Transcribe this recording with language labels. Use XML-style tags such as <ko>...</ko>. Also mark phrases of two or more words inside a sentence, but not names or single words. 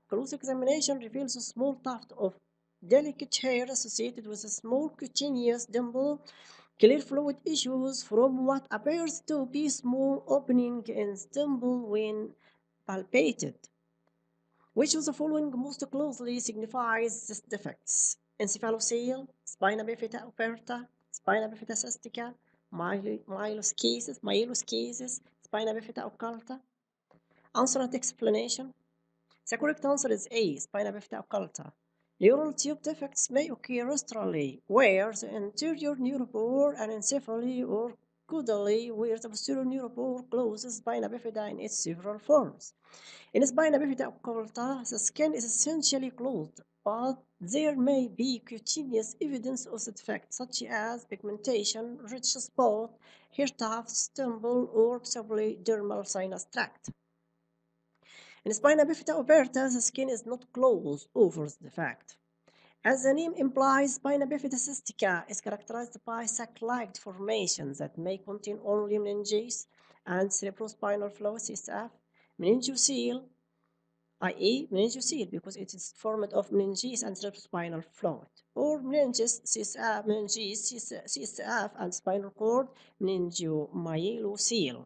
<en>Close examination reveals a small tuft of delicate hair associated with a small cutaneous dimple. Clear fluid issues from what appears to be small opening in the dimple when palpated. Which of the following most closely signifies these defects? Encephalocele, spina bifida aperta, spina bifida cystica, myeloscasis, spina bifida occulta. Answer and explanation. The correct answer is A, spina bifida occulta. Neural tube defects may occur rostrally, where the anterior neuropore anencephaly or caudally, where the posterior neuropore closes spina bifida in its several forms. In spina bifida occulta, the skin is essentially closed, but there may be cutaneous evidence of the defect, such as pigmentation, ridge spot, hair tufts, dimple, or possibly dermal sinus tract. In spina bifida aperta, the skin is not closed over the defect. As the name implies, spina bifida cystica is characterized by sac-like deformations that may contain only meninges and cerebrospinal fluid (CSF), meningocele, i.e. meningocele because it is formed of meninges and cerebrospinal fluid, or meninges, CSF, meninges, CSF, and spinal cord, meningomyelocele.</en>